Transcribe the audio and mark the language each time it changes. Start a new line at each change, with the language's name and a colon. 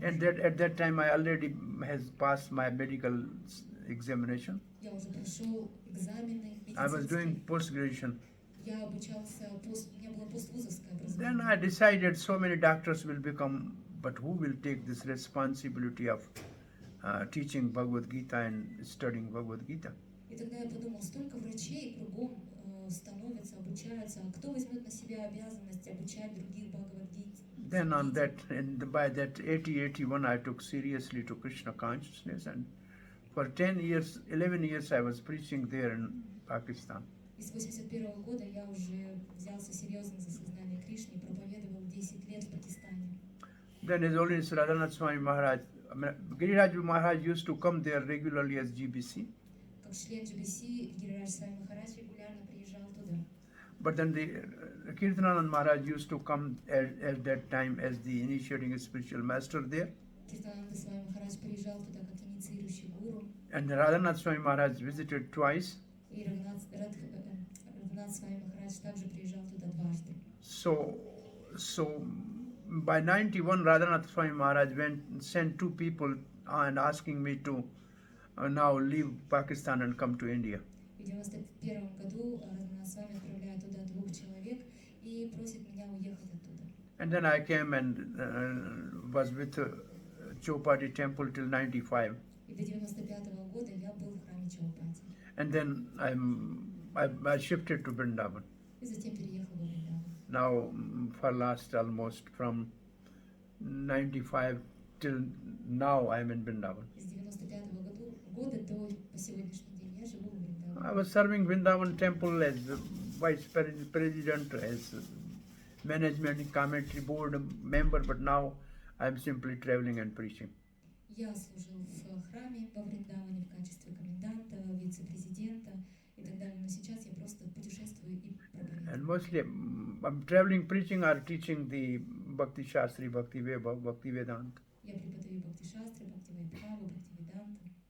English: And at that time I already has passed my medical examination.
Russian: Я уже прошел экзамены
English: I was doing
Russian: медицинские.
English: post-graduation.
Russian: Я обучался, у меня было поствузовское
English: Then
Russian: образование.
English: I decided so many doctors will become, but who will take this responsibility of teaching Bhagavad Gita and studying Bhagavad Gita?
Russian: И тогда я подумал, столько врачей кругом становятся, обучаются, а кто возьмет на себя обязанность обучать других Бхагавад-гите?
English: Then on that, and by that 81, I took seriously to Krishna consciousness, and for 10 years, 11 years, I was preaching there in Pakistan.
Russian: И с 81 года я уже взялся серьезно за сознание Кришны и проповедовал 10 лет в Пакистане.
English: Then His Holiness Radhanath Swami Maharaj, Giriraj Maharaj used to come there regularly as GBC,
Russian: Как член GBC, Гирирадж Свами Махарадж регулярно приезжал туда.
English: but then the Kirtananand Maharaj used to come at that time as the initiating spiritual master there,
Russian: Киртананда Свами Махарадж приезжал туда как инициирующий гуру,
English: and Radhanath Swami Maharaj visited twice.
Russian: и Рагунат Свами Махарадж также приезжал туда дважды.
English: So by 91, Radhanath Swami Maharaj sent two people and asking me to now leave Pakistan and come to India.
Russian: В 91 году Рагунат Свами отправляет туда 2 человек и просит меня уехать оттуда.
English: And then I came and was with Chopati temple till 95.
Russian: И до 95 года я был в храме Чаупати.
English: And then I shifted to Vrindavan.
Russian: И затем переехал во Вриндаван.
English: Now for last almost from 95 till now I'm in Vrindavan.
Russian: С 95 года до по сегодняшний день я живу в Вриндаване.
English: I was serving Vrindavan temple as vice president, as management committee board member, but now I'm simply traveling and preaching.
Russian: Я служил в храме во Вриндаване в качестве коменданта, вице-президента и так далее, но сейчас я просто путешествую и проповедую.
English: And mostly I'm traveling, preaching or teaching the Bhakti Shastri, Bhakti Vaibhav, Bhakti Vedanta.
Russian: Я преподаю Бхакти-шастры, Бхакти-вайбхаву, Бхакти-веданта.